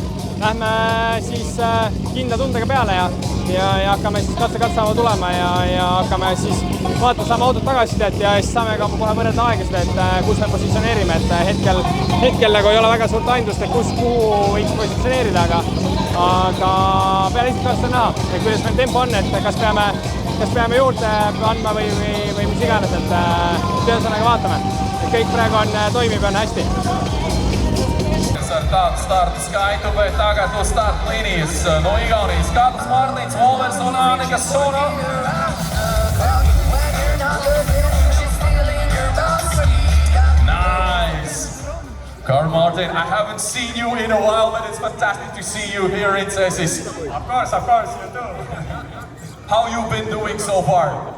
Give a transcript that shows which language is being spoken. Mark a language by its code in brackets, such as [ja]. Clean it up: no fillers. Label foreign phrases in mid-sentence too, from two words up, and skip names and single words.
[et] Lähme siis kindla tundega peale ja hakkame siis katse tulema ja hakkame siis vaatama, saame autot tagasisidet ja siis saame ka kohe võrrelda aegasid, et kus me positsioneerime, et hetkel nagu ei ole väga suurt aindust, et kuhu võiks positsioneerida, aga peale esimest on näha, et kuidas meil tempo on, et kas peame juurde andma või mis iganes, et ühesõnaga vaatame, et kõik praegu toimib ja on hästi. [lv] Ar tādu startu skaitu, bet tagad uz startlinijas no Igaunijas Kārlis Mārtiņš, Volvers un Ānika Suna. [en] Nice! Carl Martin, I haven't seen you in a while, but it's fantastic to see you here in Cesis. Of course, you too. How you been doing so far?